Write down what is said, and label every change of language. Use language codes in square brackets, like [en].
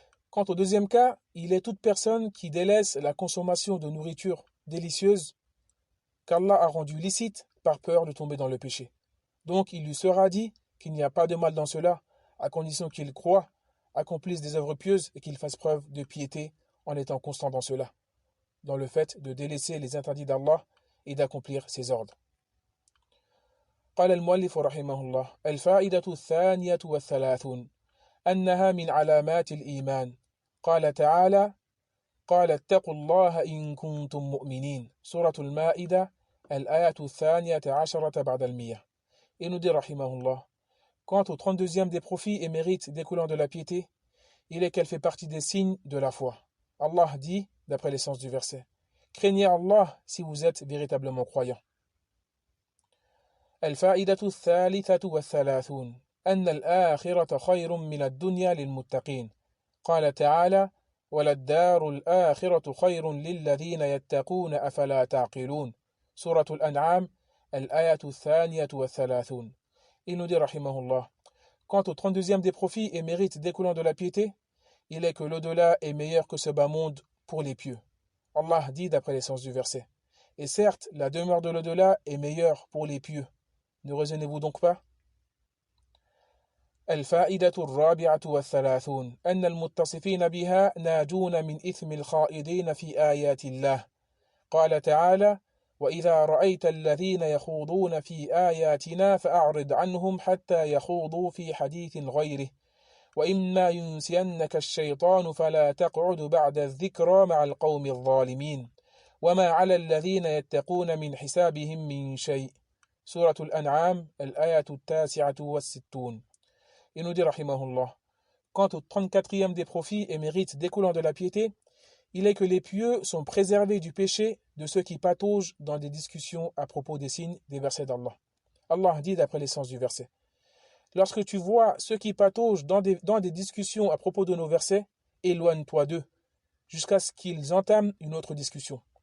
[fr] Quant au deuxième cas, il est toute personne qui délaisse la consommation de nourriture délicieuse qu'Allah a rendue licite par peur de tomber dans le péché. Donc il lui sera dit qu'il n'y a pas de mal dans cela, à condition qu'il croit, accomplisse des œuvres pieuses et qu'il fasse preuve de piété en étant constant dans cela, dans le fait de délaisser les interdits d'Allah et d'accomplir ses ordres. [ar] قال المؤلف رحمه الله: الفائدة الثانية والثلاثون أنها من علامات الإيمان. قال تعالى: قال اتقوا الله إن كنتم مؤمنين. سورة المائدة الآية الثانية عشرة بعد المية. [fr] Et nous dit rahimahullah: quant au 32e des profits et mérites découlant de la piété, il est qu'elle fait partie des signes de la foi. Allah dit, d'après l'essence du verset: craignez Allah si vous êtes véritablement croyants. [ar] الفائدة الثالثة والثلاثون أن الآخرة خير من الدنيا للمتقين. قال تعالى: وللدار الآخرة خير للذين يتقون أفلا تعقلون. سورة الأنعام الآية الثانية والثلاثون. [fr] Il nous dit rahimahullah: quant au 32e des profits et mérites découlant de la piété, il est que l'au-delà est meilleur que ce bas monde pour les pieux. Allah dit d'après l'essence du verset: et certes, la demeure de l'au-delà est meilleure pour les pieux. Ne raisonnez-vous donc pas? [ar] الفائدة الرابعة والثلاثون أن المتصفين بها ناجون من إثم الخائضين في آيات الله. قال تعالى: وإذا رأيت الذين يخوضون في آياتنا فأعرض عنهم حتى يخوضوا في حديث غيره وإما ينسينك الشيطان فلا تقعد بعد الذكرى مع القوم الظالمين وما على الذين يتقون من حسابهم من شيء. سورة الأنعام الآية التاسعة والستون. [fr] Il nous dit rahimahullah: quant au 34e des profits et mérites découlant de la piété, il est que les pieux sont préservés du péché de ceux qui pataugent dans des discussions à propos des signes des versets d'Allah. Allah dit d'après l'essence du verset: lorsque tu vois ceux qui pataugent dans des discussions à propos de nos versets, éloigne-toi d'eux, jusqu'à ce qu'ils entament une autre discussion.